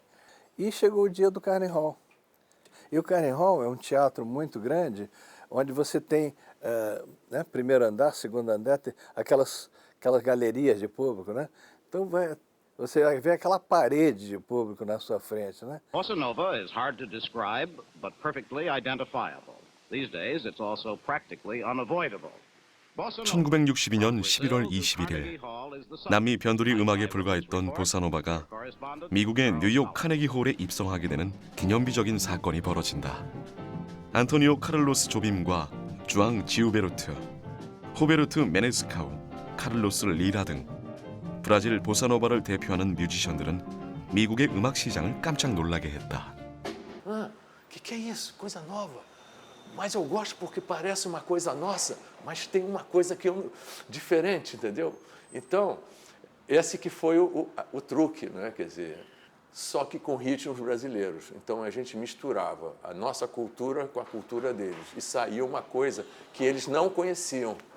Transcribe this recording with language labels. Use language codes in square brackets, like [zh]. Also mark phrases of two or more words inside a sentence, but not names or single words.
[pt] E chegou o dia do Carnegie Hall. E o Carnegie Hall é um teatro muito grande, onde você tem, né, primeiro andar, segundo andar, tem aquelas galerias de público, né? Então você vai ver aquela parede de público na sua frente, né? [en] Bossa Nova is hard to describe, but perfectly identifiable. These days, it's also practically unavoidable. [ko] 1962년 11월 21일 남미 변두리 음악에 불과했던 보사노바가 미국의 뉴욕 카네기 홀에 입성하게 되는 기념비적인 사건이 벌어진다. 안토니오 카를로스 조빔과 주앙 지우베르트, 호베르트 메네스카우, 카를로스 리라 등 브라질 보사노바를 대표하는 뮤지션들은 미국의 음악 시장을 깜짝 놀라게 했다. [pt] Que é isso? Coisa nova. Mas eu gosto porque parece uma coisa nossa, mas tem uma coisa que diferente, entendeu? Então, esse que foi o truque, né? Quer dizer, só que com ritmos brasileiros. Então a gente misturava a nossa cultura com a cultura deles e saía uma coisa que eles não conheciam.